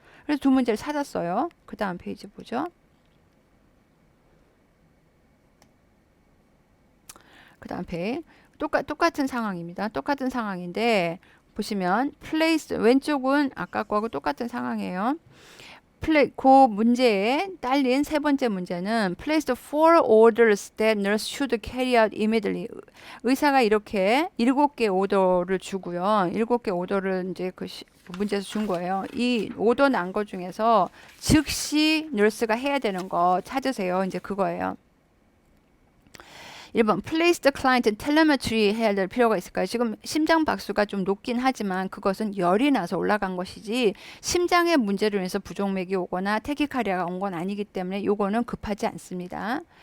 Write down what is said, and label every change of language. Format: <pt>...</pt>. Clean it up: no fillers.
<ko>그래서 두 문제를 찾았어요. 그 다음 페이지 보죠. 그 다음 페이지 똑같은 상황입니다. 똑같은 상황인데 보시면 플레이스 왼쪽은 아까 거하고 똑같은 상황이에요. 그 문제에 딸린 세 번째 문제는</ko> <en>placed four orders that nurse should carry out immediately.</en> <ko>의사가 이렇게 7개 오더를 주고요. 7개 오더를 이제 그 문제에서 준 거예요. 이 오더 난 거 중에서 즉시 nurse가 해야 되는 거 찾으세요. 이제 그거예요. 1번</ko> <en>place the client telemetry</en> <ko>해야 될 필요가 있을까요? 지금 심장 박수가 좀 높긴 하지만 그것은 열이 나서 올라간 것이지 심장의 문제로 인해서 부종맥이 오거나 태키카리아가 온 건 아니기 때문에 요거는 급하지 않습니다.</ko>